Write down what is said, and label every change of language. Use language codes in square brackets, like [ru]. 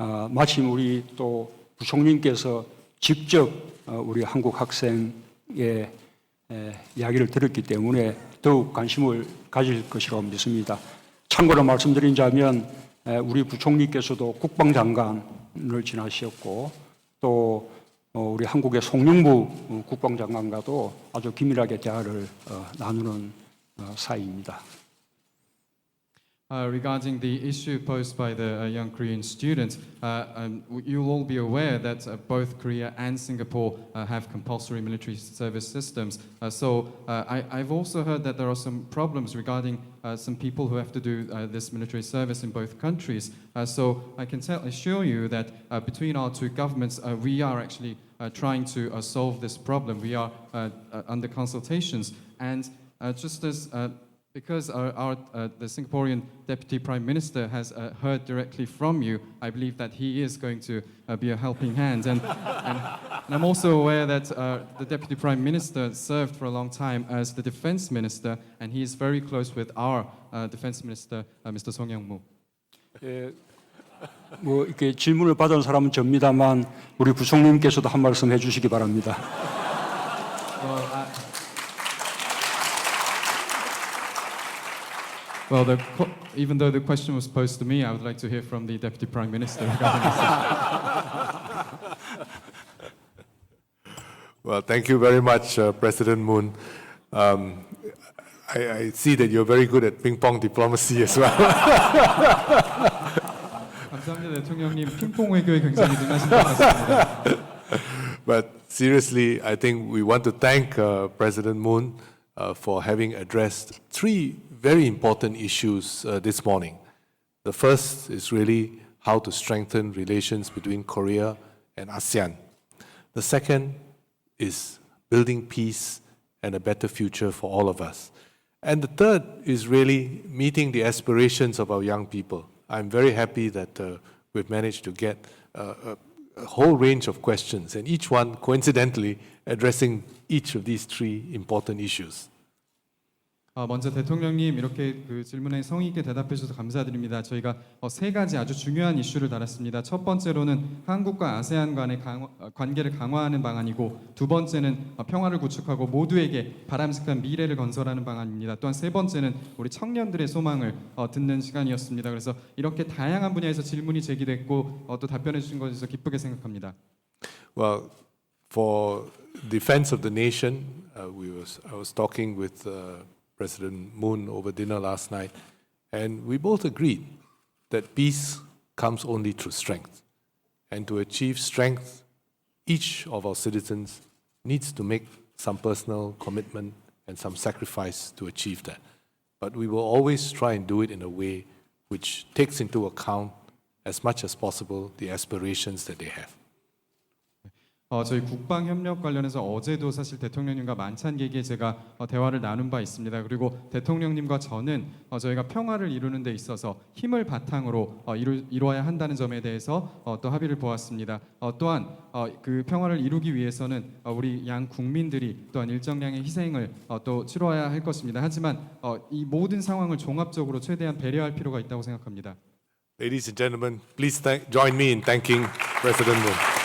[ko] 마침 우리 또 부총리께서 직접 우리 한국 학생의 이야기를 들었기 때문에 더욱 관심을 가질 것이라고 믿습니다. 참고로 말씀드리자면 우리 부총리께서도 국방장관을 지나셨고 또 우리 한국의 송영무 국방장관과도 아주 긴밀하게 대화를 나누는 사이입니다. [en] Regarding the issue posed by the young Korean students, you'll all be aware that both Korea and Singapore have compulsory military service systems. So I've also heard that there are some problems regarding some people who have to do this military service in both countries. So I can assure you that between our two governments, we are actually trying to solve this problem. We are under consultations, and just as because the Singaporean Deputy Prime Minister has heard directly from you, I believe that he is going to be a helping hand. And I'm also aware that the Deputy Prime Minister served for a long time as the Defense Minister, and he is very close with our Defense Minister, Mr. Song Young-moo. [ko] 뭐 이렇게 질문을 받은 사람은 접니다만 우리 부총리님께서도 한 말씀 해주시기 바랍니다. [en] Well, even though the question was posed to me, I would like to hear from the Deputy Prime Minister regarding this. Well, thank you very much, President Moon. I see that you're very good at ping-pong diplomacy as well. [ko] 감사합니다, 대통령님. 핑퐁 외교에 굉장히 능하신 것 같습니다. [en] But seriously, I think we want to thank President Moon for having addressed three very important issues this morning. The first is really how to strengthen relations between Korea and ASEAN. The second is building peace and a better future for all of us. And the third is really meeting the aspirations of our young people. I'm very happy that we've managed to get a whole range of questions, and each one coincidentally addressing each of these three important issues. [ko] 먼저 대통령님 이렇게 그 질문에 성의 있게 대답해 주셔서 감사드립니다. 저희가 세 가지 아주 중요한 이슈를 다뤘습니다. 첫 번째로는 한국과 아세안 간의 관계를 강화하는 방안이고, 두 번째는 평화를 구축하고 모두에게 바람직한 미래를 건설하는 방안입니다. 또한 세 번째는 우리 청년들의 소망을 듣는 시간이었습니다. 그래서 이렇게 다양한 분야에서 질문이 제기됐고 또 답변해 주신 것에서 기쁘게 생각합니다. [en] Well, for defense of the nation, I was talking with President Moon over dinner last night, and we both agreed that peace comes only through strength. And to achieve strength, each of our citizens needs to make some personal commitment and some sacrifice to achieve that. But we will always try and do it in a way which takes into account as much as possible the aspirations that they have. [ko] 저희 국방 협력 관련해서 어제도 사실 대통령님과 만찬 계기에 제가 대화를 나눈 바 있습니다. 그리고 대통령님과 저는 저희가 평화를 이루는 데 있어서 힘을 바탕으로 이루어야 한다는 점에 대해서 또 합의를 보았습니다. 또한 그 평화를 이루기 위해서는 우리 양 국민들이 또한 일정량의 희생을 또 치러야 할 것입니다. 하지만 이 모든 상황을 종합적으로 최대한 배려할 필요가 있다고 생각합니다. [en] Ladies and gentlemen, please join me in thanking President Moon.